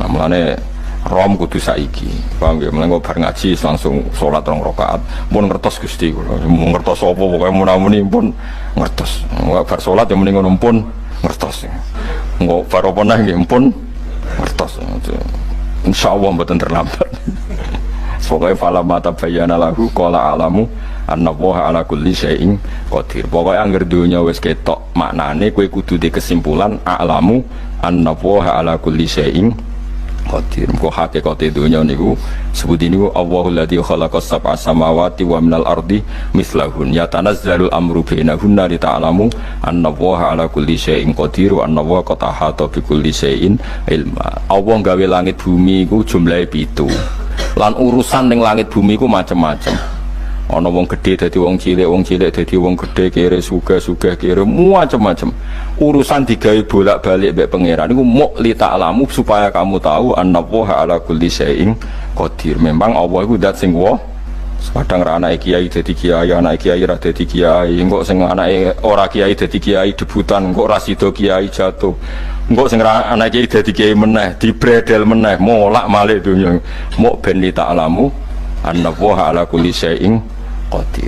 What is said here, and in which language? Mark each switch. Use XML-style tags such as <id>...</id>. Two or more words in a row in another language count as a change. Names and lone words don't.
<jv>Mulane rom kudu saiki. Paham ya? Mulane bar ngaji langsung salat 2 rakaat. Mun ngertos Gusti kula. Mun ngertos apa pokoke mun-muni pun ngertos. Bar salat ya muni ngono pun ngertos. Engko bar apa neh nggih pun ngertos. Insyaallah mboten terlambat.</jv> <ar>Pokoknya فلما تبين له قال أعلم أن الله على كل شيء قدير.</ar> <jv>Pokoknya angger donya wis ketok maknane kowe kudu di kesimpulan</jv> <ar>أعلم أن الله على كل شيء قدير.</ar> <jv>Kok hakikate donya niku sebut niku</jv> <ar>الله الذي خلق سبع سماوات ومن الأرض مثلهن يتنزل الأمر بينهن لتعلموا أن الله على كل شيء قدير وأن الله قد أحاط بكل شيء علما.</ar> <jv>Allah gawe langit bumi iku jumlahe 7. Lan urusan ning langit bumi ku macam-macam. Ana wong gedhe dadi wong cilik dadi wong gedhe, kere sugih kere macam-macam. Urusan digawe bolak-balik mbek pangeran niku muk</jv> <ar>لتعلموا</ar> <id>supaya kamu tahu</id> <ar>أن الله على كل شيء قدير.</ar> <jv>Memang Allah iku zat sing kadang ra anake kiai dadi kiai, anake kiai ra dadi kiai, engko sing anake ora kiai dadi kiai debutan, engko ra sida kiai jatuh. Engko sing anake kiai dadi kiai meneh, dibredel meneh, molak-malik dunya. Muk ben</jv> <ar>لتعلموا أن الله على كل شيء قدير.</ar>